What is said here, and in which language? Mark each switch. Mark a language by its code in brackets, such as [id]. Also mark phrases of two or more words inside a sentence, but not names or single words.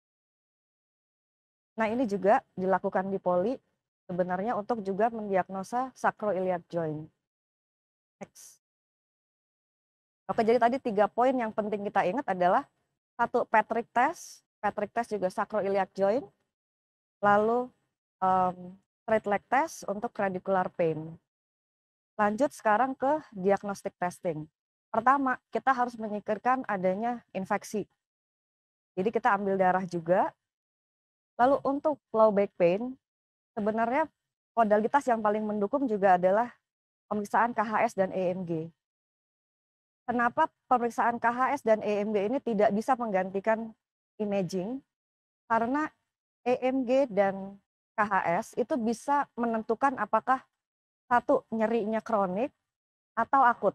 [id] Nah, ini juga dilakukan di poli sebenarnya untuk juga mendiagnosa [en] sacroiliac joint. [id] Next. Oke, jadi tadi 3 poin yang penting kita ingat adalah 1 [en] Patrick test juga sacroiliac joint, [id] lalu [en] straight leg test [id] untuk [en] radicular pain. [id] Lanjut sekarang ke [en] diagnostic testing. [id] Pertama, kita harus menyingkirkan adanya infeksi. Jadi kita ambil darah juga. Lalu untuk [en] low back pain, [id] sebenarnya modalitas yang paling mendukung juga adalah pemeriksaan KHS dan EMG. Kenapa pemeriksaan KHS dan EMG ini tidak bisa menggantikan imaging? Karena EMG dan KHS itu bisa menentukan apakah satu nyerinya kronik atau akut.